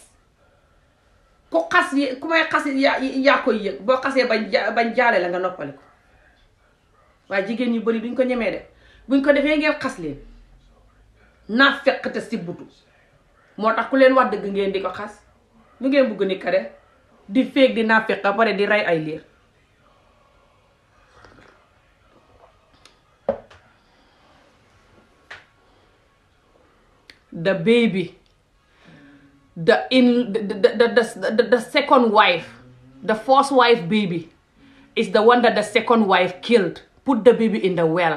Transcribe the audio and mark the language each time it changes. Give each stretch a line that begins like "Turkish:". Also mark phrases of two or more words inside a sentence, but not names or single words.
Wolof: ku xas yi ku may xas yaa koy yëg, boo xasee bañ jaale la nga noppali ko. waaye jigéen ñu bëri duñ ko ñemee de, buñ ko defee ngeen xas leen naa fekk te sibbutu. moo tax ku leen wax dëgg ngeen di ko xas. lu ngeen bëgg ni ka de di féeg di naa fekk pare di rey ay liir.
English: the baby, the second wife, the first wife baby is the one that the second wife killed, put the baby in the well.